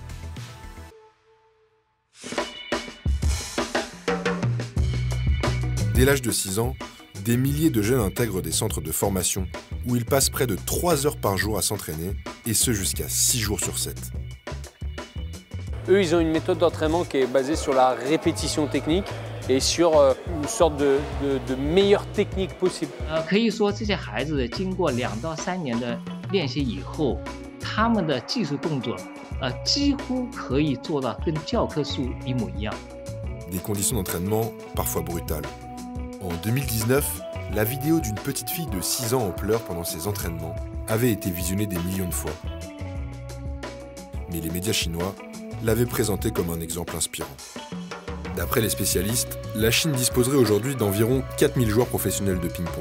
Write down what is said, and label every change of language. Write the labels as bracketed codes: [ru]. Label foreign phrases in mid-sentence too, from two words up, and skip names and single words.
[fr] Dès l'âge de 6 ans, des milliers de jeunes intègrent des centres de formation où ils passent près de 3 heures par jour à s'entraîner, et ce jusqu'à 6 jours sur 7. Eux, ils ont une méthode d'entraînement qui est basée sur la répétition technique et sur une sorte de meilleure technique possible. [zh] 可以说这些孩子经过2到3年的练习以后，他们的技术动作几乎可以做到跟教科书一模一样。 [fr] Des conditions d'entraînement parfois brutales. En 2019, la vidéo d'une petite fille de 6 ans en pleurs pendant ses entraînements avait été visionnée des millions de fois. Mais les médias chinois l'avaient présentée comme un exemple inspirant. D'après les spécialistes, la Chine disposerait aujourd'hui d'environ 4000 joueurs professionnels de ping-pong.